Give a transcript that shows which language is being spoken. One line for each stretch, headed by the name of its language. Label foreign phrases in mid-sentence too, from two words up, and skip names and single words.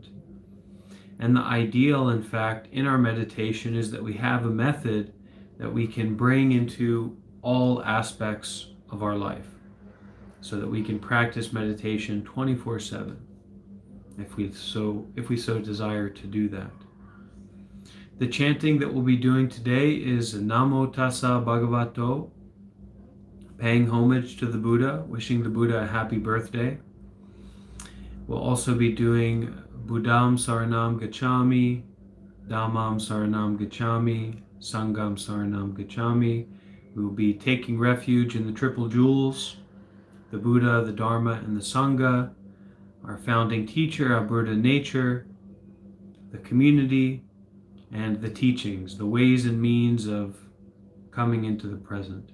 English: And the ideal, in fact, in our meditation is that we have a method that we can bring into all aspects of our life so that we can practice meditation 24/7 if we so desire to do that. The chanting that we'll be doing today is
Pali: Namo Tassa Bhagavato,
English: paying homage to the Buddha, wishing the Buddha a happy birthday. We'll also be doing
Pali: Buddham Saranam Gacchami, Dhammam Saranam Gacchami, Sangham Saranam Gacchami.
English: We will be taking refuge in the Triple Jewels, the Buddha, the Dharma, and the Sangha, our founding teacher, our Buddha nature, the community, and the teachings, the ways and means of coming into the present.